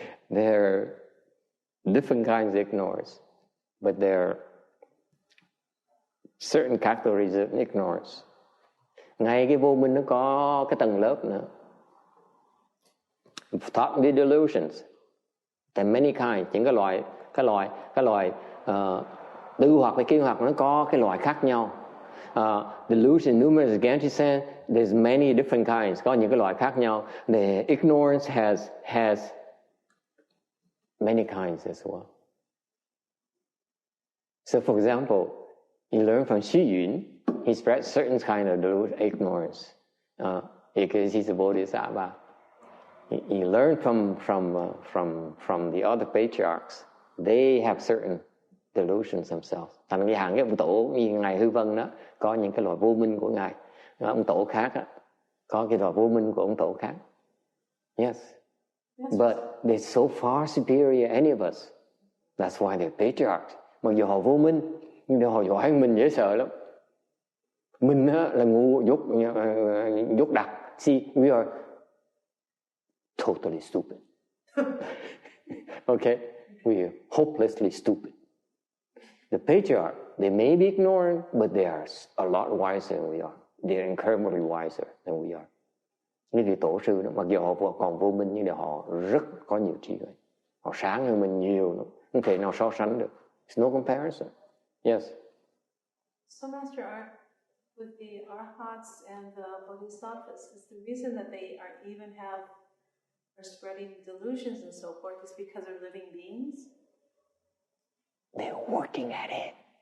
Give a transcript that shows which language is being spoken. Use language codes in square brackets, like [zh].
[en] There are different kinds of ignorance, but there are certain categories of ignorance. [vi] Ngay cái vô minh nó có cái tầng lớp nữa. [en] Thought delusions. There are many kinds. [vi] Những cái loại tư hoặc với kiến hoặc nó có cái loại khác nhau. [en] Delusion, numerous, Ganges, there's many different kinds. [vi] Có những cái loại khác nhau. [en] The ignorance has many kinds as well. So, for example, you learn from Xu Yun, he spreads certain kind of delusion, ignorance, because he's a Bodhisattva. You learn from the other patriarchs, they have certain delusions themselves. [vi] Thành như hàng cái ông tổ như ngài Hư Vân đó, có những cái loại vô minh của ngài, ông tổ khác đó, có cái loại vô minh của ông tổ khác. [en] Yes. But they're so far superior any of us. That's why they're patriarchs. [vi] Mặc dù họ vô minh, nhưng họ giỏi hơn mình dễ sợ lắm. Mình là ngu dốt đặc. [en] See, we are totally stupid. Okay? We are hopelessly stupid. The patriarch, they may be ignorant, but they are a lot wiser than we are. They are incredibly wiser than we are. [vi] Những vị tổ sư đó, mặc dù họ còn vô minh, nhưng họ rất có nhiều trí huệ. Họ sáng hơn mình nhiều, không thể nào so sánh được. [en] There's no comparison. Yes. So, Master, with the Arhats and the Bodhisattvas, is the reason that they are spreading delusions and so forth is because they're living beings? They're working at it.